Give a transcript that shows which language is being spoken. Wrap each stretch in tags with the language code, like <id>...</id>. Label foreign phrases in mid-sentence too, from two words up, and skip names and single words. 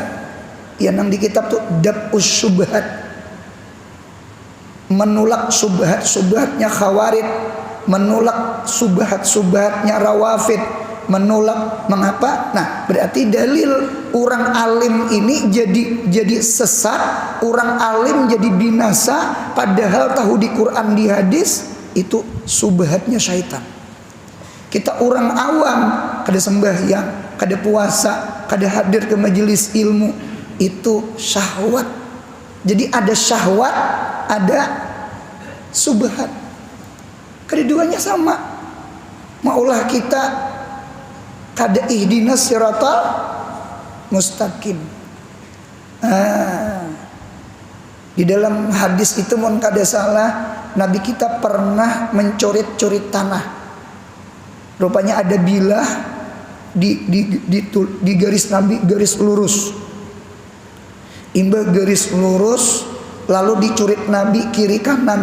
<bjn>Yang di kitab tuh Dab'us Syubhat, menolak subhat-subhatnya Khawarij, menolak subhat-subhatnya Rawafid, menolak mengapa? Nah, berarti dalil orang alim ini jadi sesat, orang alim jadi binasa, padahal tahu di Quran di hadis itu subhatnya syaitan. Kita orang awam kada sembahyang, kada puasa, kada hadir ke majelis ilmu, itu syahwat. Jadi ada syahwat, ada subhat. Keduanya sama. Maulah kita kada</bjn> <ar>اهدنا الصراط المستقيم.</ar> <bjn>Di dalam hadis itu mun kada salah, Nabi kita pernah mencoret-coret tanah. Rupanya ada bilah di garis Nabi, garis lurus. Imba garis lurus, lalu dicurit Nabi kiri kanan.</bjn>